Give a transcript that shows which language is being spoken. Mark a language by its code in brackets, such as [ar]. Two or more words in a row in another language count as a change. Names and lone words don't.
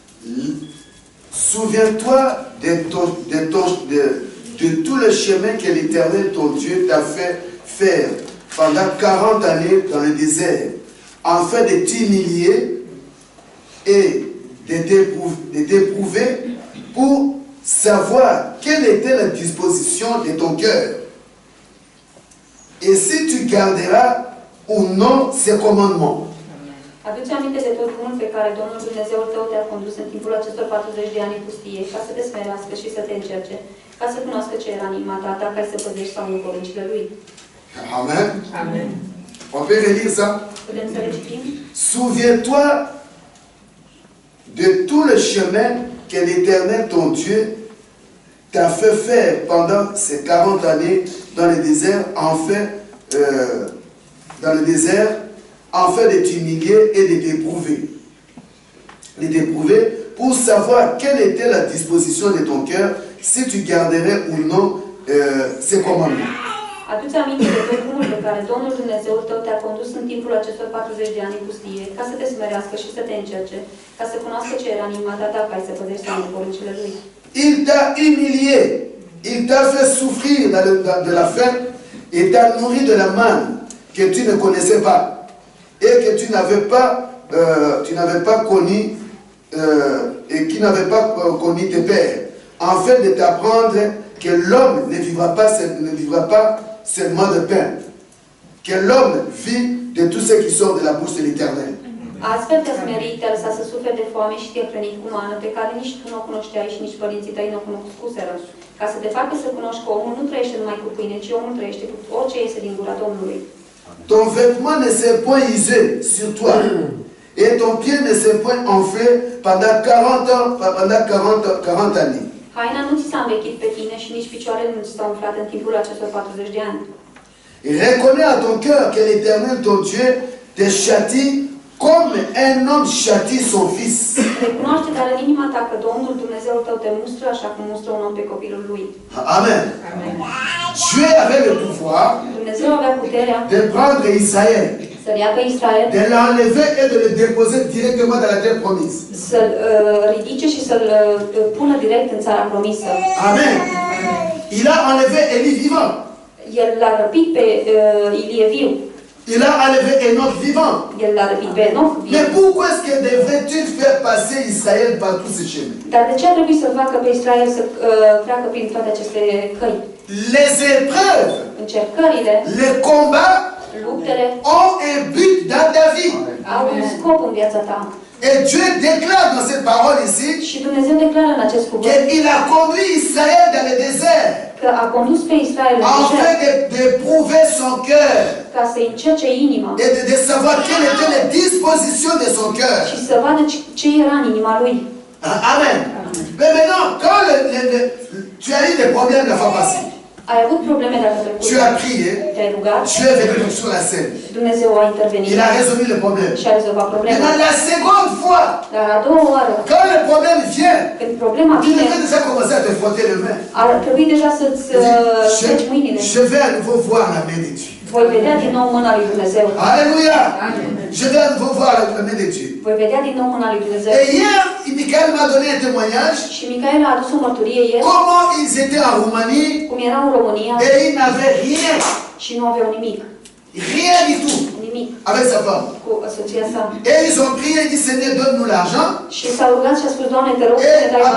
[fr] Souviens-toi de tout le chemin que l'Éternel, ton Dieu, t'a fait faire pendant 40 années dans le désert, afin de t'humilier et de t'éprouver pour savoir quelle était la disposition de ton cœur. Et si tu garderas ou non ces commandements. [ro] Aduți aminte de tot drumul pe care Domnul Dumnezeul tău te-a condus în timpul acestor 40 de ani în pustie, ca să te smerească și să te încerce, ca să cunoască ce era în inima ta, dacă ai să păzești sau nu poruncile lui. [fr] Amen. Amen. On peut relire ça? [ro] Putem să le citim? [fr] Souviens-toi de tout le chemin que l'Éternel, ton Dieu, t'a fait faire pendant ces 40 années dans le désert, afin de t'humilier et de t'éprouver pour savoir quelle était la disposition de ton cœur, si tu garderais ou non ces commandements. [ro] Aduți aminte de tot drumul pe care Domnul Dumnezeul tău te-a condus în timpul acestor 40 de ani în pustie, ca să te smerească și să te încerce, ca să cunoască ce era în inima ta, dacă ai să păzești sau nu poruncile lui. [fr] Il t'a humilié, il t'a fait souffrir de la faim et t'a nourri de la manne que tu ne connaissais pas et que tu n'avais pas connu et qui n'avait pas connu tes pères, afin de t'apprendre que l'homme ne vivra pas seulement de pain, que l'homme vit de tout ce qui sort de la bouche de l'Éternel. [ro] Astfel te-a smerit, te-a lăsat să suferi de foame și te-a hrănit cu mană, pe care nici tu nu o cunoșteai și nici părinții tăi nu o cunoscuseră, ca să te facă să cunoști că omul nu trăiește numai cu pâine, ci omul trăiește cu orice iese din gura Domnului. [fr] Ton vêtement ne s'est point usé sur toi, et ton pied ne s'est point enflé pendant 40 années. [ro] Haina nu ți s-a învechit pe tine și nici picioarele nu ți s-au umflat în timpul acestor 40 de ani. [fr] Reconnais à ton cœur que l'Éternel, ton Dieu, te châtie comme un homme châtie son fils. [ro] Recunoaște dar în inima ta că Domnul Dumnezeul tău te mustră așa cum mustră un om pe copilul lui. [fr] Amen. Dieu avait le pouvoir [ro] Dumnezeu avea puterea [fr] de prendre Israël, [ro] să-l ia pe Israel, [fr] de l'enlever et de le déposer directement dans la terre promise. [ro] Să-l ridice și să-l pună direct în țara promisă. [fr] Amen. Il a enlevé Élie vivant. [ro] El l-a răpit pe Ilie viu. [fr] Il a enlevé Enoch vivant. [ro] El l-a răpit pe Enoch viu. [fr] Mais pourquoi est-ce que devrait-il faire passer Israël par tous ces chemins? [ro] Dar de ce ar trebui să facă pe Israel să treacă prin toate aceste căi? [fr] Les épreuves, [ro] Încercările, [fr] les combats [ro] luptele [fr] ont un but dans ta vie. [ro] au un scop în viața ta. [fr] Et Dieu déclare dans cette parole ici [ro] Și Dumnezeu declară în acest cuvânt [fr] qu'il a conduit Israël dans le désert [ro] că a condus pe Israel în [fr] afin [ro] desert [fr] de prouver son cœur [ro] ca să-i încerce inima [fr] et de savoir quelle était la disposition de son cœur. [ro] și să vadă ce era în inima lui. [fr] Amen. Mais maintenant, quand tu as eu des problèmes la fois passée, [ro] Ai avut probleme data trecută. [fr] tu as prié, [ro] Te-ai rugat. [fr] Dieu est venu sur la scène. [ro] Dumnezeu a intervenit. [fr] Il a résolu le problème. [ro] Și a rezolvat problema. [fr] Maintenant, la seconde fois, [ro] Dar a doua oară, [fr] quand le problème vient, [ro] când problema [fr] tu [ro] vine, [fr] devrais déjà commencer à te frotter les mains. [ro] ar trebui deja să-ți treci mâinile. [fr] Je vais à nouveau voir la main de Dieu. [ro] Voi vedea din nou mâna lui Dumnezeu. [fr] Alléluia. Je vais à nouveau voir la main de Dieu. [ro] Voi vedea din nou mâna lui Dumnezeu. [fr] Et hier, Michael m'a donné un témoignage. [ro] Și Micael a adus o mărturie ieri, [fr] Comment ils étaient en Roumanie [ro] cum erau în România [fr] et ils n'avaient rien. [ro] și nu aveau nimic. [fr] Rien du tout. [ro] Nimic. [fr] Avec sa femme. [ro] Cu soția sa. [fr] Et ils ont prié, ils dit Seigneur, donne-nous l'argent. [ro] Și s-au rugat și a spus, Doamne, te rog să ne [fr] Et [ro] dai bani.